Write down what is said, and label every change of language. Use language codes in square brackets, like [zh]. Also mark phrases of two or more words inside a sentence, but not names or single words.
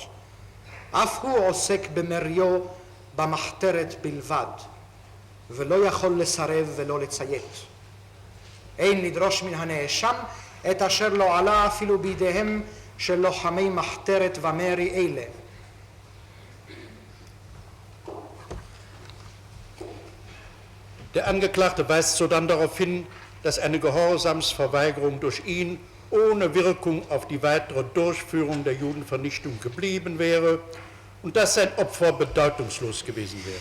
[he] אף הוא עוסק במריו במחתרת בלבד, ולא יכול לסרב ולא לציית. אין לדרוש מן הנאשם את אשר לא עלה אפילו בידיהם של לוחמי מחתרת ומרי אלה. [de] Der Angeklagte weist sodann darauf hin, dass eine Gehorsamsverweigerung durch ihn ohne Wirkung auf die weitere Durchführung der Judenvernichtung geblieben wäre und dass sein Opfer bedeutungslos gewesen wäre.